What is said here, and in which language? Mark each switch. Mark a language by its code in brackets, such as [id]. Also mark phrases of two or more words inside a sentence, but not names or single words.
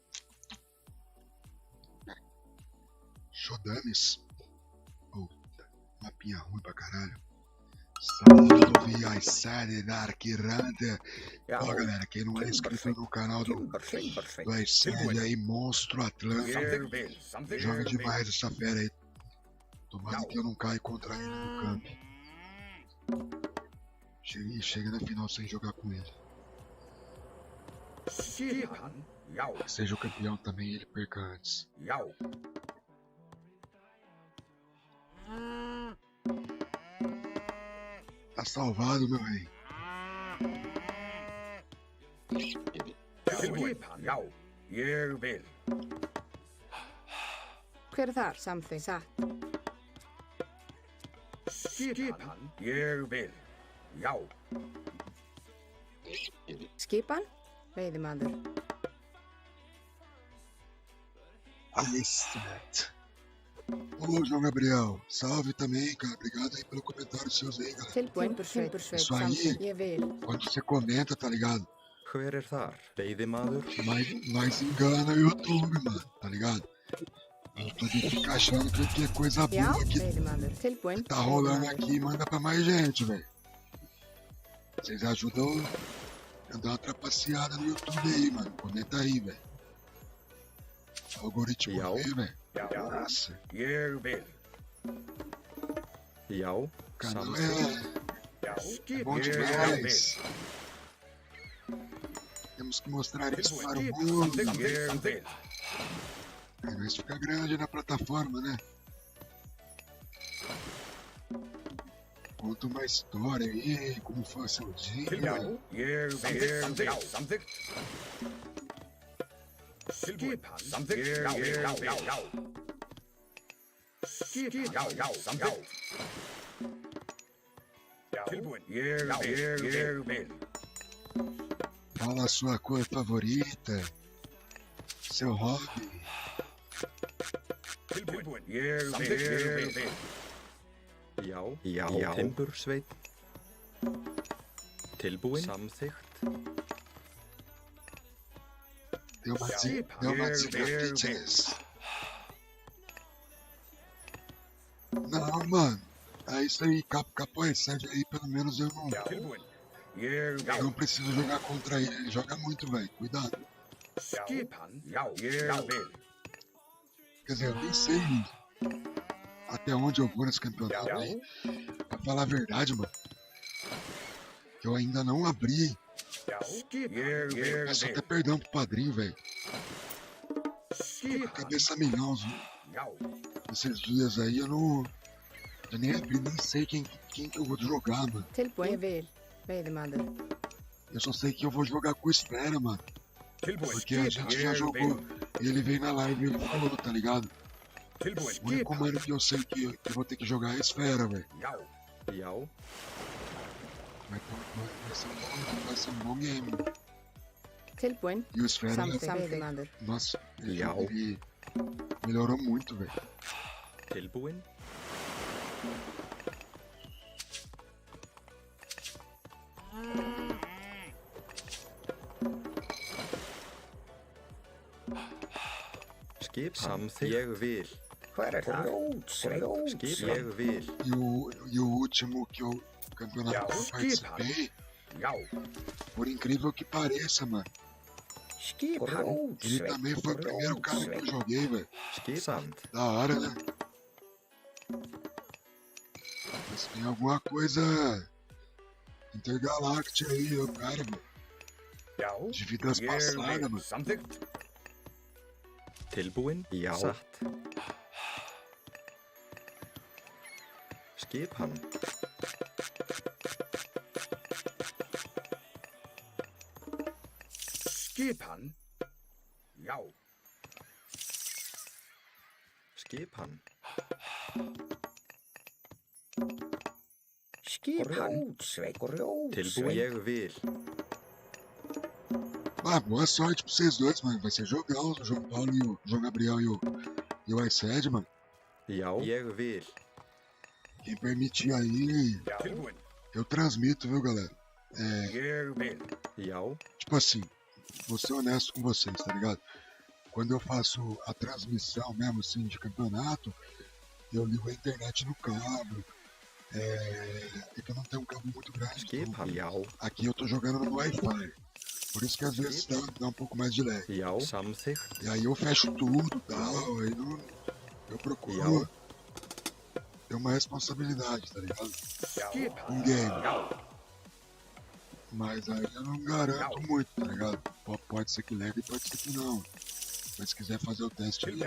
[pt] Shodames. Puta, mapinha ruim pra caralho. Salve a série da Arquiranda. [is] Já. [pt] Ó, galera, quem não é inscrito no canal do Timberfeit. Série aí, Monstro Atlântico. [is] Ég vil samþykkt. [pt] Joga [is] Ég vil. [pt] demais essa fera aí. Tomara que eu não caia contra ele no campo. Chega na final sem jogar com ele. [is] Skipan. Já. [pt] Seja o campeão também e ele perca antes. [is] Já. [pt] Tá salvado, meu rei. [is] Tilbúin. Já. Ég vil. Hver er þar? Samþykkt. Satt. Skipan. Ég vil. Já. Skipan? Veiðimaður. [pt] Isso, Neto. Ô, João Gabriel, salve também, cara. Obrigado aí pelo comentário seus aí, galera. [is] Tilbúin. Timbursveit. [pt] Isso aí. [is] Samþykkt. Ég vil. [pt] Quando você comenta, tá ligado? [is] Hver er þar? Veiðimaður? [pt] Mas engana o YouTube, mano, tá ligado? O YouTube fica achando que é coisa [is] Já. [pt] boa que [is] Veiðimaður. Tilbúin. [pt] tá rolando [is] Veiðimaður. [pt] aqui e manda pra mais gente, velho. Vocês ajudam a dar uma trapaceada no YouTube aí, mano. Comenta aí, velho. O algoritmo [is] Já. [pt] aí, velho. [is] Já. [pt] Nossa, [is] Ég vil. Já. [pt] o canal [is] Samþykkt. Já. [pt] é bom [is] Ég vil. [pt] demais. Temos que mostrar isso para o mundo. [is] Ég vil. [pt] Aí nós fica grande na plataforma, né? Conta uma história aí, como foi seu dia. [is] Tilbúin. Ég vil. Já. Samþykkt. Skipan. Samþykkt. Já. Já. Já. Já. Skipan. Já. Já. Samþykkt. Já. Tilbúin. Ég vil. [pt] Fala a sua cor favorita, seu hobby. [is] Tilbúin. Ég vil. Já. Já. Timbursveit? Tilbúin? Samþykkt? [pt] Deu uma dica fitness. Não, mano. É isso aí, Capões, Sérgio aí, pelo menos eu [is] Tilbúin. Ég vil. [pt] não preciso jogar contra ele. Ele joga muito, velho. Cuidado. [is] Skipan. Já. Ég vil. [pt] Quer dizer, eu nem sei até onde eu vou nesse campeonato aí. Pra falar a verdade, mano. Eu ainda não abri. [is] Ég [pt] Peço [is] vil. [pt] até perdão pro padrinho, velho. [is] Skipan. [pt] Cabeça milhão, [is] Já. [pt] esses dias aí eu não. Eu nem abri, nem sei quem que eu vou jogar, mano. [is] Tilbúin. Ég vil. Veiðimaður. [pt] Eu só sei que eu vou jogar com o Esfera, mano. [is] Tilbúin. [pt] Porque a gente já jogou. E ele veio na live e ele falou, tá ligado? [is] Tilbúin. [pt] O único mano que eu sei que eu vou ter que jogar é a Esfera, velho. [is] Já. Já. [pt] Vai ser um bom game. [is] Tilbúin. [pt] E o Esfera, [is] Samþykkt. Veiðimaður. [pt] nossa, [is] Já. [pt] ele melhorou muito, velho. [is] Tilbúin? Skip samþykkt? Ég vil. Hver er þar? Grjótsveit. Skip ég vil. [pt] E o último que eu campeonato que eu participei, [is] Já. [pt] por incrível que pareça, mano. [is] Skipan. [pt] Ele também foi o primeiro cara que eu joguei, velho. [is] Skip samt. [pt] Da hora, né? Mas tem alguma coisa intergaláctica aí, o cara, velho. [is] Já. [pt] De vidas [is] Ég [pt] passadas, [is] vil. [pt] mano. [is] Samþykkt. Tilbúin? Já. Satt. Skip hann. Skipan. Já. Skipan. Skipan. Grjótsveik. Tilbúin. Ég vil. [pt] Ah, boa sorte pra vocês dois, mano. Vai ser jogão, o João Paulo e o João Gabriel e o iCed, mano. [is] Já. Ég vil. [pt] Quem permitir aí, [is] Tilbúin. [pt] eu transmito, viu, galera? [is] Ég vil. Já. [pt] Tipo assim, vou ser honesto com vocês, tá ligado? Quando eu faço a transmissão mesmo, assim, de campeonato, eu ligo a internet no cabo. É que eu não tenho um cabo muito grande. [is] Skipan. Já. [pt] Aqui eu tô jogando no Wi-Fi. Por isso que às vezes dá um pouco mais de lag. [is] Já. Samþykkt. [pt] E aí eu fecho tudo e tal, aí não, eu procuro ter uma responsabilidade, tá ligado? [is] Skipan. [pt] Um game. [is] Já. [pt] Mas aí eu não garanto muito, tá ligado? Pode ser que lag e pode ser que não. Mas se quiser fazer o teste aí,